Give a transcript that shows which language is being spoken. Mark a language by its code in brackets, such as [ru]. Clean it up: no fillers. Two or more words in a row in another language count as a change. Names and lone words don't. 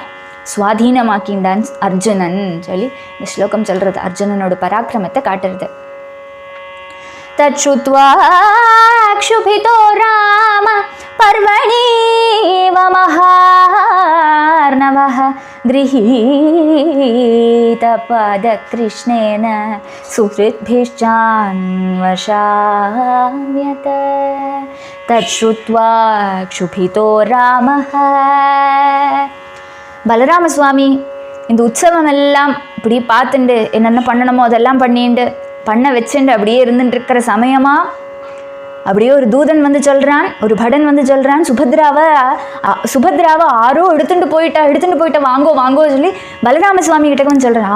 [ta] சுவாதீனமாக்கின்றான் அர்ஜுனன் சொல்லி இந்த ஸ்லோகம் சொல்கிறது, அர்ஜுனனோட பராக்கிரமத்தை காட்டுறது. [sa] तच्छ्रुत्वा क्षुभितो राम पर्वणीव महार्णवः गृहीत पादकृष्णेन सुहृद्भिश्चान्वशाम्यत तच्छ्रुत्वा क्षुभितो रामः. [ta] பலராம சுவாமி இந்த உற்சவம் எல்லாம் இப்படி பார்த்துண்டு என்னென்ன பண்ணணுமோ அதெல்லாம் பண்ணிண்டு பண்ண வச்சுண்டு அப்படியே இருந்துட்டு இருக்கிற சமயமாக அப்படியே ஒரு தூதன் சொல்கிறான், ஒரு படன் சொல்கிறான், சுபத்ராவை ஆரோ எடுத்துட்டு போயிட்டா வாங்கோ வாங்கோ சொல்லி பலராம சுவாமி கிட்ட சொல்கிறான்.